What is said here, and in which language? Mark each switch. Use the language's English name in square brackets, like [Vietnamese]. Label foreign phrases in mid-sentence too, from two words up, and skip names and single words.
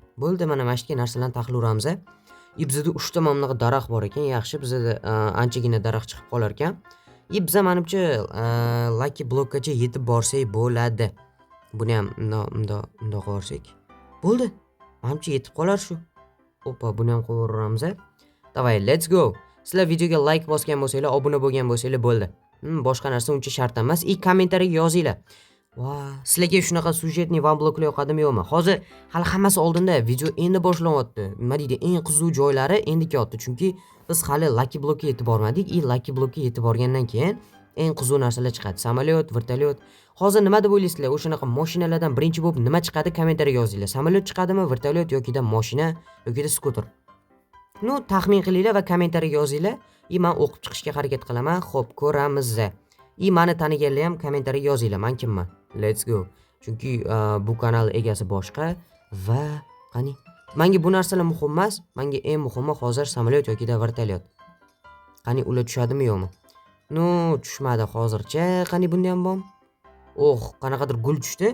[Uzbek] Bo'ldi, mana shunday narsalarni taxlayveramiz. Bizda 3 ta mana daraxt bor ekan. Yaxshi, bizda anchagina daraxt chiqib qolar ekan. Biza menimcha Lucky Blockgacha yetib borsak bo'ladi. Buni ham bundoq qilsak. Bo'ldi. Menimcha yetib qolar shu. Oppa, buni ham qo'yaveramiz. Davay, [English] let's go. [Uzbek] Sizlar videoga like bosgan bo'lsanglar, obuna bo'lgan bo'lsanglar bo'ldi. Boshqa narsa uncha shart emas. Kommentariyaga yozinglar. Sizlarga shunaqa sujetniy van bloklar yoqadimi yo'qmi? Hozir hali hammasi oldinda, video endi boshlanyapti. Nima deydi? Eng qiziq joylari endi kelyapti, chunki biz hali Lucky Blockga yetib bormadik. Lucky Blockga yetib borgandan keyin eng qiziq narsalar chiqadi. Samolyot, vertolyot. Hozir nima deb o'ylaysizlar? O'shanaqa mashinalardan birinchi bo'lib nima chiqadi? Kommentariyaga yozinglar. Samolyot chiqadimi, vertolyot yoki mashina yoki skuter? Taxmin qilinglar va kommentariyaga yozinglar. Men o'qib chiqishga harakat qilaman. Xo'p, ko'ramiz. Meni taniganlar ham kommentariyaga yozinglar. Men kimman? [English] Let's go. [Uzbek] Chunki bu kanal egasi boshqa va qani menga bu narsalar muhim emas. Menga eng muhimi hozir samolyot yoki vertolyot. Qani ular tushadimi yo'qmi? Tushmadi hozircha. Qani bunda ham bor. Qanaqadir gul tushdi.